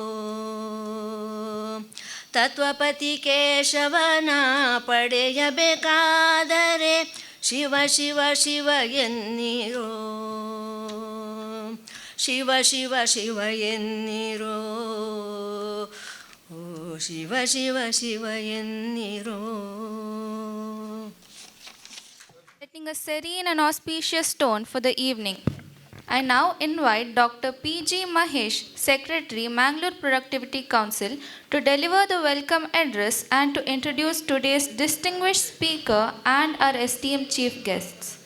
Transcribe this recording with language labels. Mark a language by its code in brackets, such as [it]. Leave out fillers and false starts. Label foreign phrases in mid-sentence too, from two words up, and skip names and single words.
[kn] ತತ್ವಪತಿ ಕೇಶವನ ಪಡೆಯಬೇಕಾದರೆ ಶಿವ ಶಿವ ಶಿವ ಎನ್ನಿರೋ. ಶಿವ ಶಿವ ಶಿವ ಎನ್ನಿರೋ. ಓ ಶಿವ ಶಿವ ಶಿವ ಎನ್ನಿರೋ. [en] Setting a serene and auspicious tone for the evening, I now invite Dr. P.G. Mahesh, Secretary, Mangalore Productivity Council, to deliver the welcome address and to introduce today's distinguished speaker and our esteemed chief guests.